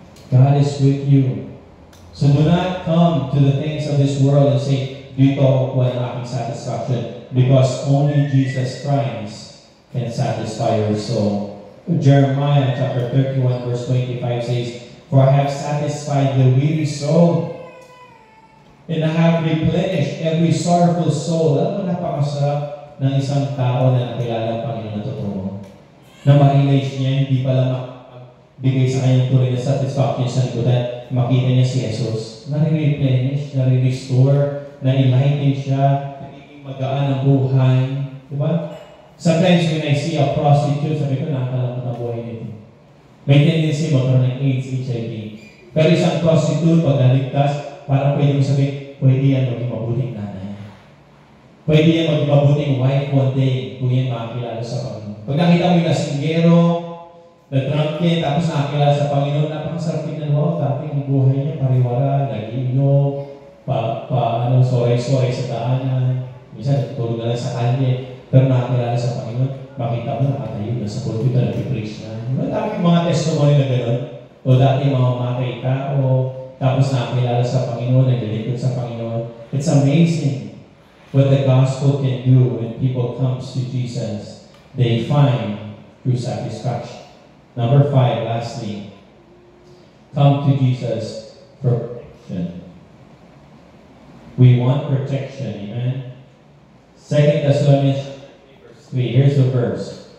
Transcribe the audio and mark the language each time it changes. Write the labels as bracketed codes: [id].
[en] God is with you. So do not come to the things of this world and say, [tl] dito ako kuha ng aking satisfaction, [en] because only Jesus Christ can satisfy your soul. Jeremiah chapter 31 verse 25 says, for I have satisfied the weary soul, and I have replenished every sorrowful soul. [tl] Alam mo, napakasarap ng isang tao na nakilala ang Panginoon na totoo. Na ma-realize niya, hindi pala magbigay sa kanyang tuloy na satisfaction sa likutan. Makita niya si Jesus. Nare-replenish, nare-restore, na-enlighten siya, nagiging magaan ang buhay. Diba? [en] Sometimes when I see a prostitute, [tl] sabi ko, nakakalangkot ang buhay nito. May tendency magkaroon ng AIDS, HIV. Pero isang prostitute, pag naligtas, parang pwede mo sabihin, pwede yan maging mabuting nanay. Pwede yan maging mabuting wife one day kung yan makakilala sa Panginoon. Pag nakita mo yung lasinggero, na drunken, tapos nakakilala sa Panginoon, napakasarap tingnan mo, dati ang buhay niya, pariwara, nag-iinom, soray-soray sa daanan, minsan tulog na lang sa kalye, pero nakakilala sa Panginoon, makita mo, nakatayo na sa pulpito, nag-preach na. Dami mga testimony na gano'n, o dati mga matay tao, tapos nakakilala sa Panginoon, naglilingkod sa Panginoon. [en] It's amazing what the gospel can do when people come to Jesus. They find true satisfaction. Number 5, lastly, come to Jesus for protection. We want protection, amen? 2 Thessalonians verse 3, here's the verse.